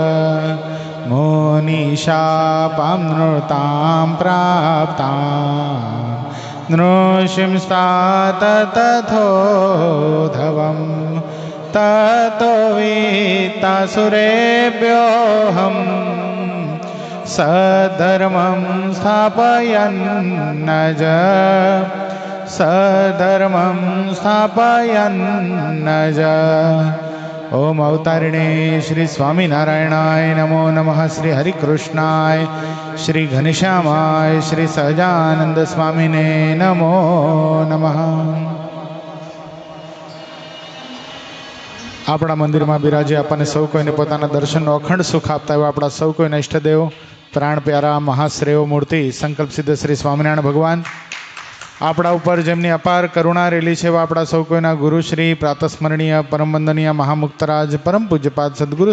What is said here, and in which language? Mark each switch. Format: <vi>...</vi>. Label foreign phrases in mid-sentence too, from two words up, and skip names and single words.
<sa>मुनिशापामृतां प्राप्तां नृसिंस्तात तथोधवम् ततो वीतासुरेभ्योऽहं सधर्मं स्थापयन्नज सधर्मं स्थापयन्नज। ओम अवतारिणे श्री स्वामीनारायणाय नमो नमः। श्री हरिकृष्णाय श्री घनश्यामाय श्री सहजानंद स्वामीने नमो नमः।</sa> <gu>આપણા મંદિરમાં બિરાજે આપણને સૌ કોઈને પોતાના દર્શનનો અખંડ સુખ આપતા હોય આપણા સૌ કોઈના ઈષ્ટદેવ પ્રાણ પ્યારા મહાશ્રેયો મૂર્તિ સંકલ્પ સિદ્ધ શ્રી સ્વામિનારાયણ ભગવાન આપણા ઉપર જેમની અપાર કરુણા રેલી છે એવા આપણા સૌ કોઈના ગુરુશ્રી પ્રાતસ્મરણીય પરમ વંદનીય મહામુક્તરાજ પરમ પૂજ્યપાદ સદગુરુ</gu>